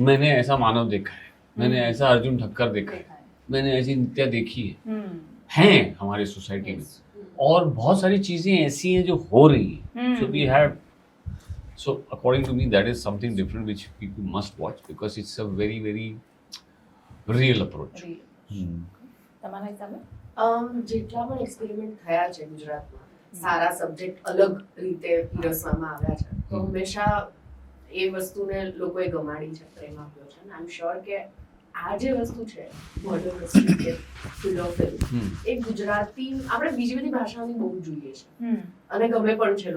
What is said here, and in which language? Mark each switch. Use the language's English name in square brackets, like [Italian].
[Hindi] मैंने ऐसा मानव देखा है, मैंने ऐसा अर्जुन ठक्कर देखा है, देखा है. मैंने ऐसी नित्या देखी है, हम्म. हैं हमारी सोसाइटी में, [English] Yes. [Hindi] और बहुत सारी चीजें ऐसी हैं जो हो रही हैं. Hmm. [English] So we have, so according to me that is something different which people must watch because it's a very real approach. [Gujarati] Real. તમારા હિસાબે? જેટલા પણ એક્સપેરિમેન્ટ થયા છે ગુજરાતમાં, સારા સબ્જેક્ટ અલગ રીતે પીરસવામાં આવ્યા છે, તો હંમેશા એ વસ્તુને લોકોએ ગમાડી છે, પ્રેમ આપ્યો છે. અને [English] I am sure [Gujarati] કે આ જે વસ્તુ છે મર્ડર મિસ્ટ્રી કે થ્રિલર ફિલ્મ, એ ગુજરાતી આપણે બીજી બધી ભાષાઓની બહુ જોઈએ છે અને ગમે પણ છે